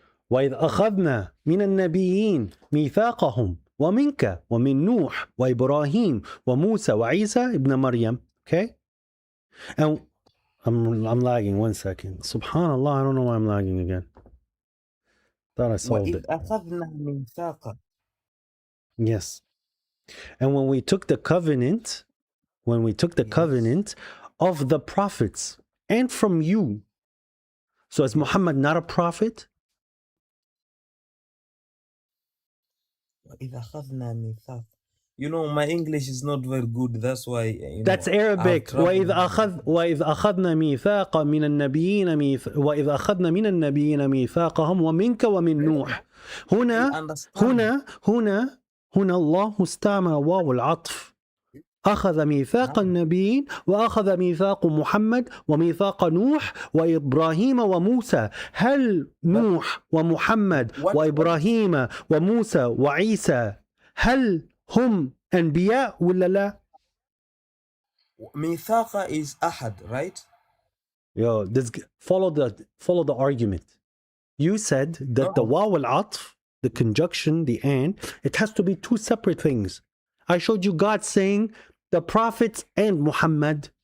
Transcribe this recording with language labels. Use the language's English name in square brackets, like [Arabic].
[Arabic] وإذ أخذنا من النبيين ميثاقهم ومنك ومن نوح وإبراهيم وموسى وعيسى ابن مريم. [English] Okay? And I'm lagging 1 second. Subhanallah, I don't know why I'm lagging again. Thought I solved [Arabic] وإذ [English] it. [Arabic] أخذنا ميثاق. [English] Yes. And when we took the covenant, covenant of the prophets and from you. So is Muhammad not a prophet? [Arabic] وإذ أخذنا ميثاق. [English] You know, my English is not very good. That's why, That's Arabic. [Arabic] وإذ أخذنا ميثاق من النبيين وإذ أخذنا من النبيين ميثاقهم ومنك ومن نوح. هنا الله استعمل واو العطف. أخذ ميثاق النبيين وأخذ ميثاق محمد وميثاق نوح وإبراهيم وموسى. هل نوح ومحمد وإبراهيم وموسى وعيسى هل هم أنبياء ولا لا؟ [English] ميثاق is أحد, right? Yo, follow the argument. You said that the waw al-atf, the conjunction, the and, it has to be two separate things. I showed you God saying the prophets and Muhammad.